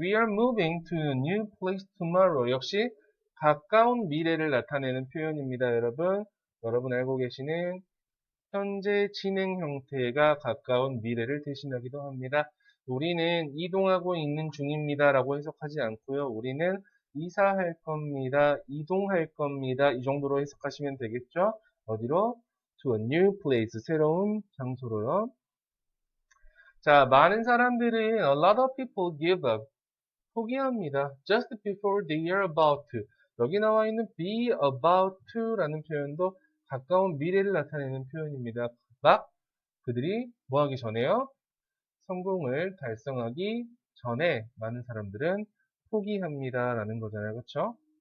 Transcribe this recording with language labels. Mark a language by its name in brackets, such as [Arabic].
[English] We are moving to a new place tomorrow. [Korean] 역시 가까운 미래를 나타내는 표현입니다. 여러분 알고 계시는 현재 진행 형태가 가까운 미래를 대신하기도 합니다. 우리는 이동하고 있는 중입니다 라고 해석하지 않고요. 우리는 이사할 겁니다. 이동할 겁니다. 이 정도로 해석하시면 되겠죠. 어디로? [English] To a new place. [Korean] 새로운 장소로요. 자, 많은 사람들은 [English] a lot of people give up. [Korean] 포기합니다. [English] Just before they are about to. [Korean] 여기 나와 있는 be about to 라는 표현도 가까운 미래를 나타내는 표현입니다. 막 그들이 뭐 하기 전에요? 성공을 달성하기 전에 많은 사람들은 포기합니다. 라는 거잖아요. 그쵸?